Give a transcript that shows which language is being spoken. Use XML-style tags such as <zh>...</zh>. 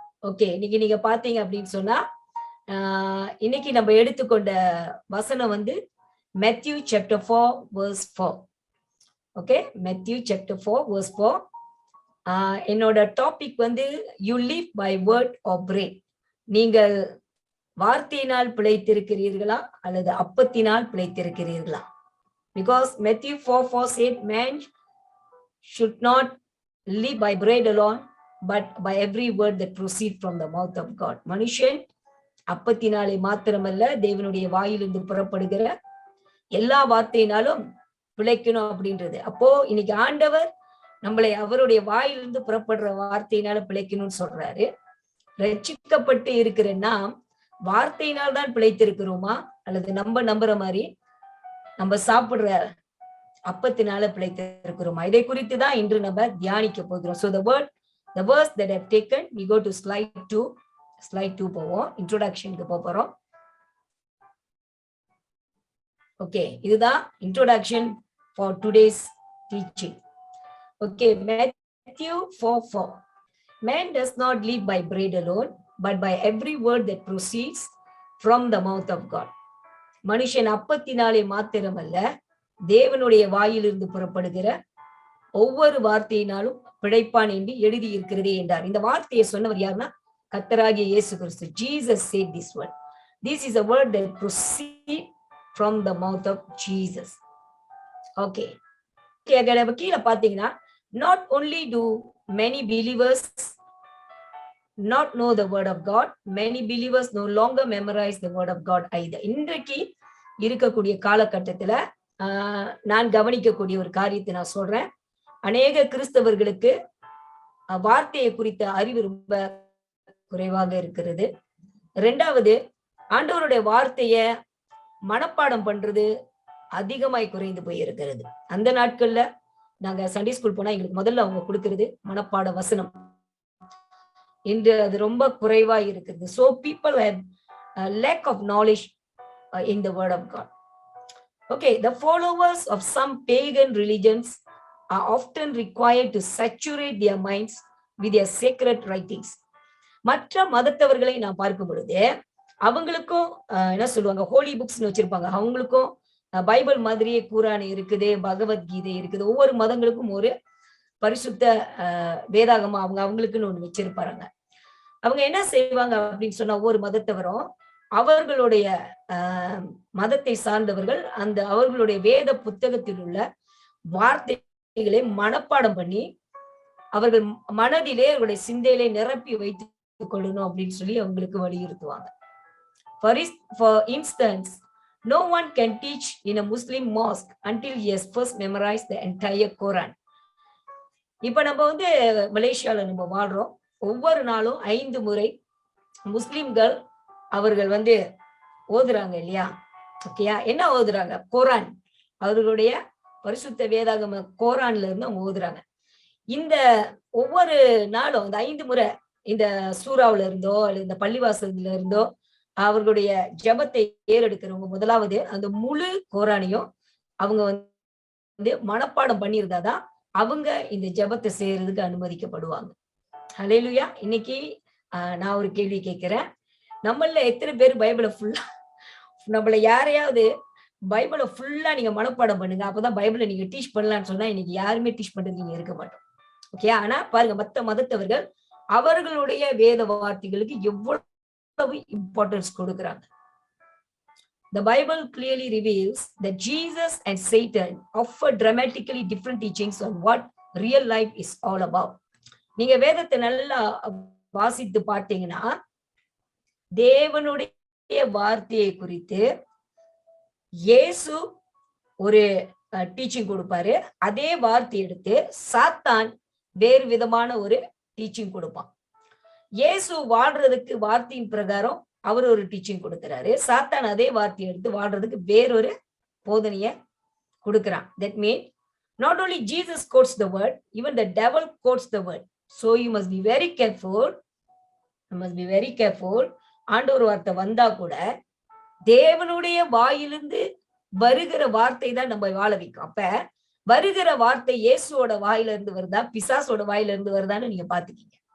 <ta>Okay, இன்னைக்கு நீங்க பாத்தீங்க அப்படின்னு சொன்னா இன்னைக்கு நம்ம எடுத்துக்கொண்ட வசனம் Matthew chapter 4 verse 4.</ta> <en>Okay, Matthew chapter 4 verse 4.</en> <ta>என்னோட</ta> <en>Topic you live by word or bread.</en> <ta>நீங்கள் வார்த்தையினால் பிழைத்திருக்கிறீர்களா அல்லது அப்பத்தினால் பிழைத்திருக்கிறீர்களா?</ta> <en>Because Matthew 4:4 said man should not live by bread alone but by every word that proceed from the mouth of God.</en> <ta>மனுஷன் அப்பத்தினாலே மாத்திரமல்ல தேவனுடைய வாயிலிருந்து புறப்படுகிற எல்லா வார்த்தையினாலும் பிழைக்கணும் அப்படின்றது. அப்போ இன்னைக்கு ஆண்டவர் நம்மளை அவருடைய வாயிலிருந்து புறப்படுற வார்த்தையினால பிழைக்கணும்னு சொல்றாரு. ரட்சிக்கப்பட்டு இருக்கிற நாம் வார்த்தையினால் தான் பிழைத்திருக்கிறோமா அல்லது நம்ம நம்புற மாதிரி நம்ம சாப்பிடுற அப்பத்தினால பிழைத்திருக்கிறோமா? இதை குறித்து தான் இன்று நம்ம தியானிக்க போகிறோம்.</ta> <en>So the verse that I've taken, we go to slide 2</en> <ta>போவோம். இன்ட்ரோடக்ஷனுக்கு போறோம்.</ta> <en>okay,</en> <ta>இதுதான்</ta> <en>Introduction for today's teaching. Okay, Matthew 4:4. Man does not live by bread alone, but by every word that proceeds from the mouth of God.</en> <ta>மனுஷன் அப்பத்தினாலே மாத்திரமல்ல தேவனுடைய வாயிலிருந்து புறப்படுகிற ஒவ்வொரு வார்த்தையினாலும் பிழைப்பான் என்று எழுதி இருக்கிறதே என்றார். இந்த வார்த்தையை சொன்னவர் யாருன்னா கர்த்தராகிய இயேசு கிறிஸ்து.</ta> <en>Jesus said this word. This is a word that proceed from the mouth of Jesus. Okay,</en> <ta>கீழே பாத்தீங்கன்னா</ta> <en>not only do many believers not know the word of God, many believers no longer memorize the word of God either.</en> <ta>இன்றைக்கு இருக்கக்கூடிய காலகட்டத்துல நான் கவனிக்கக்கூடிய ஒரு காரியத்தை நான் சொல்றேன். அநேக கிறிஸ்தவர்களுக்கு வார்த்தையை குறித்த அறிவு ரொம்ப குறைவாக இருக்கிறது. ரெண்டாவது, ஆண்டவருடைய வார்த்தைய மனப்பாடம் பண்றது அதிகமாய் குறைந்து போயிருக்கிறது. அந்த நாட்கள்ல நாங்க சண்டே ஸ்கூல் போனா எங்களுக்கு முதல்ல அவங்க கொடுக்கிறது மனப்பாட வசனம். இன்று அது ரொம்ப குறைவா இருக்கிறது.</ta> <en>So people have a lack of knowledge in the word of God. Okay, the followers of some pagan religions are often required to saturate their minds with their sacred writings.</en> <ta>மற்ற மதத்தவர்களை நான் பார்க்கும் பொழுது அவங்களுக்கும் என்ன சொல்லுவாங்க, ஹோலி புக்ஸ்னு வச்சிருப்பாங்க. அவங்களுக்கும் பைபிள் மாதிரியே குர்ஆன் இருக்குது, பகவத்கீதை இருக்குது. ஒவ்வொரு மதங்களுக்கும் ஒரு பரிசுத்த வேதாகமா அவங்களுக்குன்னு ஒண்ணு வச்சிருப்பாங்க. அவங்க என்ன செய்வாங்க அப்படின்னு சொன்னா, ஒவ்வொரு மதத்தவரும் அவர்களுடைய மதத்தை சார்ந்தவர்கள் அந்த அவர்களுடைய வேத புத்தகத்தில் உள்ள வார்த்தைகளை மனப்பாடம் பண்ணி அவர்கள் மனதிலே அவருடைய சிந்தையிலே நிரப்பி வைத்துக் கொள்ளணும் அப்படின்னு சொல்லி அவங்களுக்கு வலியுறுத்துவாங்க.</ta> <en>For instance, no one can teach in a Muslim mosque until he has first memorized the entire Quran.</en> <ta>இப்ப நம்ம மலேசியால நம்ம வாழ்றோம். ஒவ்வொரு நாளும் 5 முறை முஸ்லிம்கள் அவர்கள் ஓதுறாங்க இல்லையா? ஓகேயா? என்ன ஓதுறாங்க? குர்ஆன். அவர்களுடைய பரிசுத்த வேதாகம குர்ஆன்ல இருந்து அவங்க ஓதுறாங்க. இந்த ஒவ்வொரு நாளும் அந்த 5 முறை இந்த சூறாவுல இருந்தோ அல்லது இந்த பள்ளிவாசல்ல இருந்தோ அவர்களுடைய ஜெபத்தை ஏறெடுக்கிறவங்க முதலாவது அந்த முழு குர்ஆனையும் அவங்க மனப்பாடம் பண்ணியிருந்தாதான் அவங்க இந்த ஜெபத்தை செய்யறதுக்கு அனுமதிக்கப்படுவாங்க. ஹல்லேலூயா. இன்னைக்கு நான் ஒரு கேள்வி கேட்கிறேன். நம்மள எத்தனை பேர் பைபிளை ஃபுல்லா, நம்மள யாரையாவது பைபிளை ஃபுல்லா நீங்க மனப்பாடம் பண்ணுங்க, அப்பதான் பைபிளை நீங்க டீச் பண்ணலாம்னு சொன்னா இன்னைக்கு யாருமே டீச் பண்றது நீங்க இருக்க மாட்டோம். ஓகே, ஆனா பாருங்க, மத்த மதத்தவர்கள் அவர்களுடைய வேத வார்த்தைகளுக்கு எவ்வளவு இம்பார்ட்டன்ஸ் கொடுக்குறாங்க.</ta> <en>The Bible clearly reveals that Jesus and Satan offer dramatically different teachings on what real life is all about.</en> <ta>நீங்க வேதத்தை நல்லா வாசித்து பார்த்தீங்கன்னா தேவனுடைய வார்த்தையை குறித்து இயேசு ஒரு டீச்சிங் கொடுப்பாரு. அதே வார்த்தை எடுத்து சாத்தான் வேறு விதமான ஒரு டீச்சிங் கொடுப்பான். இயேசு வாழ்றதுக்கு வார்த்தையின் பிரகாரம் அவர் ஒரு டீச்சிங் கொடுக்கிறாரு. சாத்தான் அதே வார்த்தையை எடுத்து வாழ்றதுக்கு வேறொரு போதனைய கொடுக்கிறான்.</ta> <en>That means not only Jesus quotes the word, even the devil quotes the word. So you must be very careful. You must be very careful.</en> <ta>ஆண்டவர் வார்த்தை வந்தா கூட தேவனுடைய வாயிலிருந்து வருகிற வார்த்தை தான் நம்ம வாழ வைக்கும். அப்ப வருகிற வார்த்தை இயேசுவோட வாயில இருந்து வருதா பிசாசோட வாயில இருந்து வருதான்னு நீங்க பாத்துக்கீங்க.</ta>